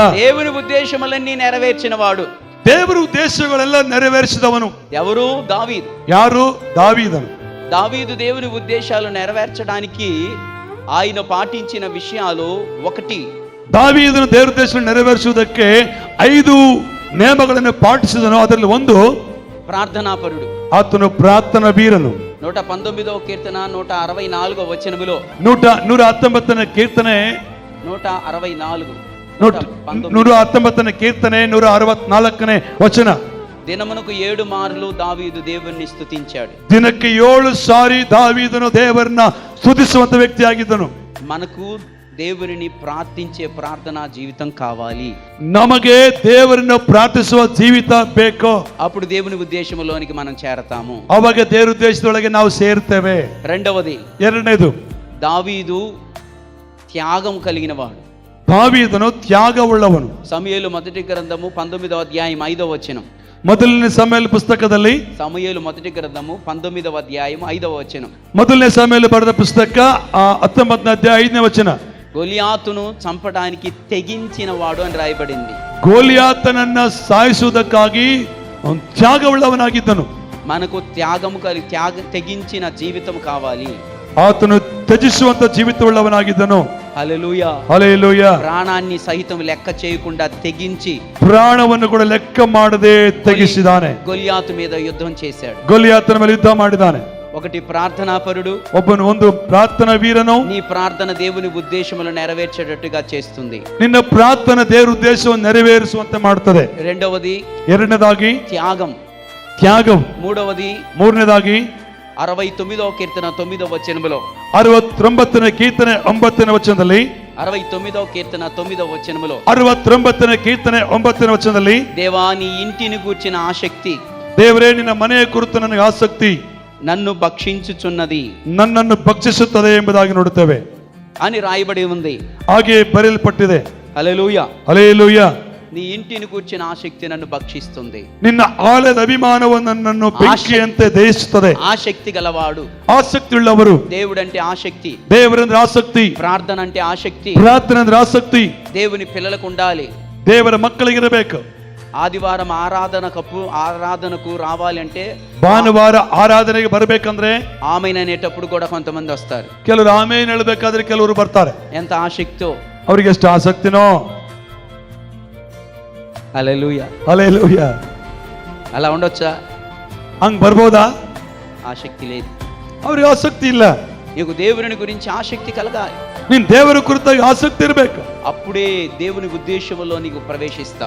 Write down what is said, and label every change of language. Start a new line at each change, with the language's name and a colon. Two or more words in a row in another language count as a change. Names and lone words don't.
Telugu: దేవుని ఉద్దేశములన్నీ నెరవేర్చిన వాడు.
Kannada: ದೇವರ ಉದ್ದೇಶಗಳೆಲ್ಲ ನೆರವೇರಿಸಿದವನು
Telugu: ఎవరు? దావీదు.
Kannada: ಯಾರು? ದಾವೀದನು.
Telugu: దావీదు దేవుని ఉద్దేశాలు నెరవేర్చడానికి ఆయన పాటించిన విషయాలు ఒకటి.
Kannada: ದಾವೀದನು ದೇವರ ಉದ್ದೇಶ ನೆರವೇರಿಸುವುದಕ್ಕೆ 5 ನಿಯಮಗಳನ್ನು ಪಾಟಿಸಿದನು. ಅದರಲ್ಲಿ ಒಂದು
Telugu: ప్రార్థనాపరుడు.
Kannada: ಆತನು ಪ್ರಾರ್ಥನಾ ವೀರನು.
Telugu: 119వ కీర్తన 164వ వచనములో
Kannada: 119ನೇ ಕೀರ್ತನೆ 164 119ನೇ ಕೀರ್ತನೆ 164ನೇ ವಚನ.
Telugu: దినమునకు 7 మార్లు దావీదు దేవుణ్ణి స్తుతించాడు.
Kannada: ದಿನಕ್ಕೆ 7 ಸಾರಿ ದಾವೀದನು ದೇವರನ್ನ ಸ್ತುತಿಸುವಂತ ವ್ಯಕ್ತಿಯಾಗಿದ್ದನು.
Telugu: మనకు దేవుని ప్రార్థించే ప్రార్థనా జీవితం కావాలి.
Kannada: ನಮಗೆ ದೇವರನ್ನು ಪ್ರಾರ್ಥಿಸುವ ಜೀವಿತ ಬೇಕು.
Telugu: అప్పుడు దేవుని ఉద్దేశములోనికి మనం చేరతాము.
Kannada: ಅವಾಗ ದೇವರ ಉದ್ದೇಶದೊಳಗೆ ನಾವು ಸೇರ್ತೇವೆ.
Telugu: రెండవది,
Kannada: ಎರಡನೇದು,
Telugu: దావీదు త్యాగం కలిగిన వాడు.
Kannada: దావీదను ತ್ಯಾಗವುಳ್ಳವನು.
Telugu: సమూయేలు మొదటి గ్రంథము 19వ అధ్యాయం 5వ వచనం.
Kannada: ಮೊದಲನೇ ಸಮುವೇಲ ಪುಸ್ತಕದಲ್ಲಿ
Telugu: సమూయేలు మొదటి గ్రంథము 19వ అధ్యాయం 5వ వచనం.
Kannada: ಮೊದಲನೇ ಸಮುವೇಲ ಬರೆದ ಪುಸ್ತಕ 19ನೇ ಅಧ್ಯಾಯ 5ನೇ ವಚನ.
Telugu: గొలియాతును చంపడానికి తెగించిన వాడు అని రాయబడింది.
Kannada: ಗೋಲಿಯಾತನನ್ನ ಸಾಯಿಸುವುದಕ್ಕಾಗಿ ಅವನು ತ್ಯಾಗವುಳ್ಳವನಾಗಿದ್ದನು.
Telugu: మనకు తెగించిన జీవితం కావాలి.
Kannada: ಆತನು ತ್ಯಜಿಸುವಂತ ಜೀವಿತವುಳ್ಳವನಾಗಿದ್ದನು.
Telugu: హల్లెలూయా. హల్లెలూయా. ప్రాణాన్ని సహిత లెక్క చేయకుండా తెగించి
Kannada: ಪ್ರಾಣವನ್ನು ಕೂಡ ಲೆಕ್ಕ ಮಾಡದೆ ತೆಗೆಸಿದಾನೆ.
Telugu: గొలియాతు మీద యుద్ధం చేశాడు.
Kannada: ಗೊಲಿಯಾತನ ಮೇಲೆ ಯುದ್ಧ ಮಾಡಿದಾನೆ.
Telugu: ఒకటి ప్రార్థనాపరుడు,
Kannada: ಒಬ್ಬನು ಒಂದು ಪ್ರಾರ್ಥನಾ ವೀರನು.
Telugu: నీ ప్రార్థన దేవుని ఉద్దేశములను నెరవేర్చేటట్టుగా చేస్తుంది.
Kannada: ನಿನ್ನ ಪ್ರಾರ್ಥನೆ ದೇವರ ಉದ್ದೇಶವನ್ನು ನೆರವೇರಿಸುವಂತೆ ಮಾಡುತ್ತದೆ.
Telugu: రెండవది
Kannada: ಎರಡನೇದಾಗಿ
Telugu: త్యాగం.
Kannada: ತ್ಯಾಗಂ.
Telugu: మూడవది
Kannada: ಮೂರನೇದಾಗಿ
Telugu: 69వ కీర్తన 9వ వచనములో
Kannada: 69ನೇ ಕೀರ್ತನೆ 9ನೇ ವಚನದಲ್ಲಿ
Telugu: 69వ కీర్తన 9వ వచనములో
Kannada: 69ನೇ ಕೀರ್ತನೆ 9ನೇ ವಚನದಲ್ಲಿ
Telugu: దేవా నీ ఇంటిని గూర్చిన ఆసక్తి,
Kannada: ದೇವರೇ ನಿನ್ನ ಮನೆಯ ಕುರಿತು ನನಗೆ ಆಸಕ್ತಿ
Telugu: నన్ను భక్షించుచున్నది,
Kannada: ನನ್ನನ್ನು ಭಕ್ಷಿಸುತ್ತದೆ ಎಂಬುದಾಗಿ ನೋಡುತ್ತೇವೆ
Telugu: అని రాయబడి ఉంది.
Kannada: ಹಾಗೆ ಬರೆಯಲ್ಪಟ್ಟಿದೆ.
Telugu: హల్లెలూయా.
Kannada: ಹಲ್ಲೆಲೂಯಾ.
Telugu: నీ ఇంటిని గూర్చిన ఆసక్తి నన్ను భక్షిస్తుంది.
Kannada: ನಿನ್ನ ಆಲಯದ ಅಭಿಮಾನವು ನನ್ನನ್ನು ಬೆಂಕಿಯಂತೆ ದಹಿಸುತ್ತದೆ.
Telugu: ఆసక్తి గలవాడు,
Kannada: ಆಸಕ್ತಿ ಉಳ್ಳವರು.
Telugu: దేవుడంటే ఆసక్తి,
Kannada: ದೇವರಂದ್ರೆ ಆಸಕ್ತಿ,
Telugu: ప్రార్థన అంటే ఆసక్తి,
Kannada: ಪ್ರಾರ್ಥನೆ ಅಂದ್ರೆ ಆಸಕ್ತಿ.
Telugu: దేవుని పిల్లలకు ఉండాలి.
Kannada: ದೇವರ ಮಕ್ಕಳಿಗಿರಬೇಕು.
Telugu: ఆదివారం ఆరాధనకు రావాలి అంటే,
Kannada: ಭಾನುವಾರ ಆರಾಧನೆಗೆ ಬರಬೇಕಂದ್ರೆ
Telugu: ఆమెన్ అనేటప్పుడు కూడా కొంతమంది వస్తారు.
Kannada: ಕೆಲವರು ಆಮೇನ್ ಹೇಳಬೇಕಾದ್ರೆ ಕೆಲವರು ಬರ್ತಾರೆ.
Telugu: ఎంత ఆసక్తో,
Kannada: ಅವರಿಗೆ ಎಷ್ಟು ಆಸಕ್ತಿನೋ.
Telugu: హల్లెలూయా.
Kannada: ಹಲ್ಲೆಲೂಯಾ.
Telugu: అలా ఉండొచ్చా?
Kannada: ಹಂಗ್ ಬರ್ಬೋದಾ?
Telugu: ఆసక్తి లేదు.
Kannada: ಅವ್ರಿಗೆ ಆಸಕ್ತಿ ಇಲ್ಲ.
Telugu: నీకు దేవుని గురించి ఆసక్తి కలగాలి.
Kannada: ನೀನ್ ದೇವರ ಕುರಿತಾಗಿ ಆಸಕ್ತಿ ಇರಬೇಕು.
Telugu: అప్పుడే దేవుని ఉద్దేశంలో నీకు ప్రవేశిస్తావు.